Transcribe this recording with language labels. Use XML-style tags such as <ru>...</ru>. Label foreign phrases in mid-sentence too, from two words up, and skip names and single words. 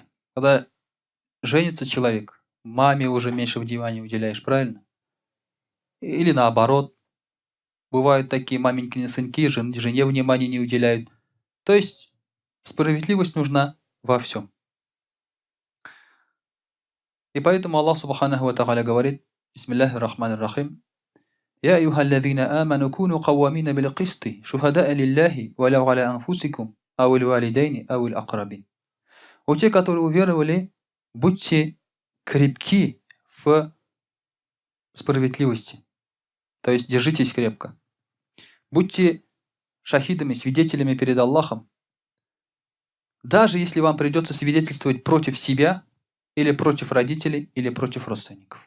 <ru>Когда женится человек, маме уже меньше внимания уделяешь, правильно? Или наоборот. Бывают такие маменькины сынки, жене внимания не уделяют. То есть справедливость нужна во всем. И поэтому</ru> <ar>الله سبحانه وتعالى</ar> <ru>говорит:</ru> <ar>بسم الله الرحمن الرحيم. يا أيها الذين آمنوا كونوا قوامين بالقسط شهداء لله ولو على أنفسكم أو الوالدين أو الأقربين.</ar> <ru>О те, которые уверовали, будьте крепки в справедливости. То есть держитесь крепко. Будьте шахидами, свидетелями перед Аллахом. Даже если вам придется свидетельствовать против себя, или против родителей, или против родственников.</ru>